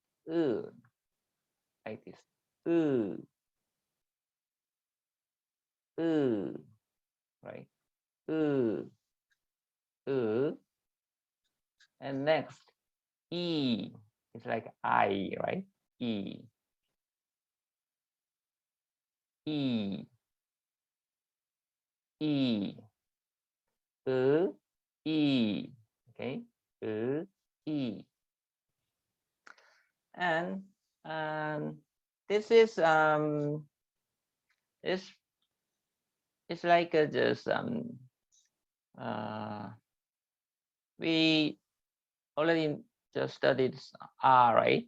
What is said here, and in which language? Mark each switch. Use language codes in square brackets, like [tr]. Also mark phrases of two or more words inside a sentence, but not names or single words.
[en] Like this. Right? And next, E. It's like I, right? E. E. E. E. Okay. E. And this is it's like just we already just studied R, right?